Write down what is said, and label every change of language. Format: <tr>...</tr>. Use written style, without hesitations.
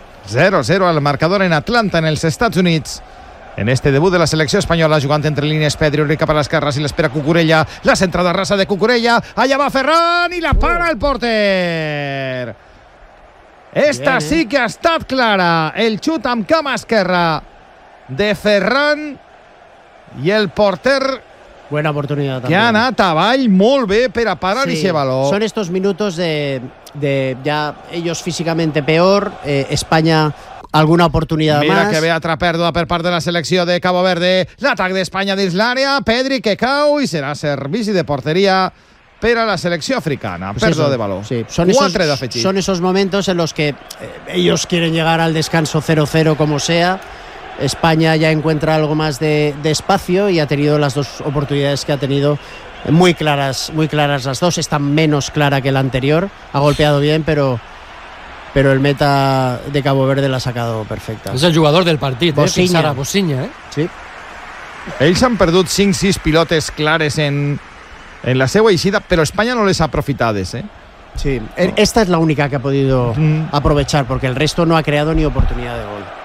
<ca>0-0 al marcador en Atlanta, en els Estats Units. En este debut de la selecció espanyola, jugant entre línies Pedri, Ulrich cap a l'esquerra, si l'espera Cucurella, la centrada rasa de Cucurella, allà va Ferran i la para el porter.</ca> <es>Esta bien,</es> <ca>sí que ha estat clara, el xut amb cama esquerra de Ferran i el porter...</ca> <es>Buena oportunidad también.</es> <ca>Que ha anat avall molt bé per a parar, sí, i se valor.</ca> <es>Son estos minutos de ya ellos físicamente peor, España alguna oportunidad mira más. Mira que ve otra pérdida</es> <ca>per part de la selecció de Cabo Verde. L'atac d'Espanya dins l'àrea, Pedri que cau i serà servici de porteria per a la selecció africana. Pues pèrdua de baló. Sí.</ca> <es>Son, son esos momentos en los que ellos quieren llegar al descanso 0-0 como sea. España ya encuentra algo más de espacio y ha tenido las dos oportunidades que ha tenido. Muy claras las dos. Está menos clara que la anterior. Ha golpeado bien, pero... pero el meta de Cabo Verde l'ha sacado perfecta.</es> <ca>És el jugador del partit, Bosinha. Eh? Bosinha, eh? Sí. Ells han perdut 5-6 pilotes clares en la seva eixida, però Espanya no les ha aprofitades, eh?</ca> <es>Sí, esta és la única que ha podido aprovechar, porque el resto no ha creado ni oportunidad de gol.</es>